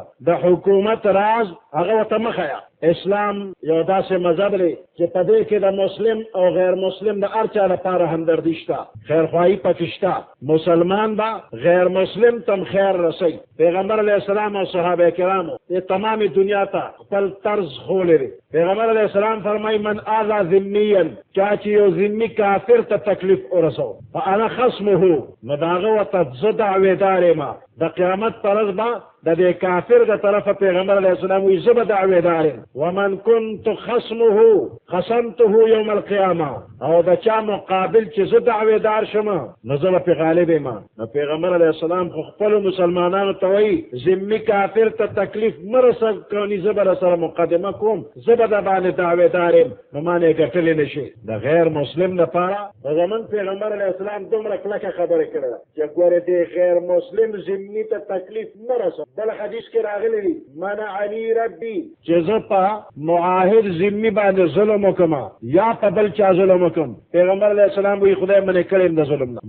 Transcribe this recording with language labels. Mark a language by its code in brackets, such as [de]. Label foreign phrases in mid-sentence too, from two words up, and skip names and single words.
[ps] د حکومت راز هغه ورته مه ښیه اسلام یو داسې مذهب دی چې په دې کې د مسلم او غیر مسلم د هر چا لپاره همدردي شته خیرخواهي پکې شته مسلمان به غیر مسلم تم خیر رسی پیغمبر [ar] علیه السلام [ps] او صحابه کرامو دې تمامي دنیا ته خپل طرز ښوولی دی پیغمبر [ar] علیه السلام [ps] فرمایي [ar] من آذا ذمیا [ps] چا چې یو ذمي کافر ته تکلیف ورسو [ar] فانا خصمه [ps] نو د هغه ورته زه دعوېدار یم د قیامت پر ورځ به د دې کافر د طرفه پیغمبر [ar] علیه السلام [ps] وایي زه به دعوېدار یم [ar] ومن كنت خصمه خصمته یوم القیامه [ps] او د چا مقابل چې زه دعوېدار شم نو زه به پرې غالب یم نو پیغمبر [ar] علیه السلام [ps] خو خپلو مسلمانانو ته وایي ذمي کافر ته تکلیف مه رسوئ زه به درسره مقدمه کوم زه به د باندې دعوېدار یم نو ما نه یې ګټلی نه شي د غیر مسلم لپاره د زمونږ پیغمبر [ar] علیه السلام [ps] دومره کلکه خبرې کړې ده چې ګورې دې غیر مسلم ذمي ته تکلیف مه رسوه بل حدیث کې راغلی دی [ar] منعني ربي [ps] چې زه په معاهد ذمي باندې ظلم وکړم یا په بل چا ظلم وکړم پیغمبر [ar] علیه السلام [ps] وایي خدای منې کړی یم د ظلم نه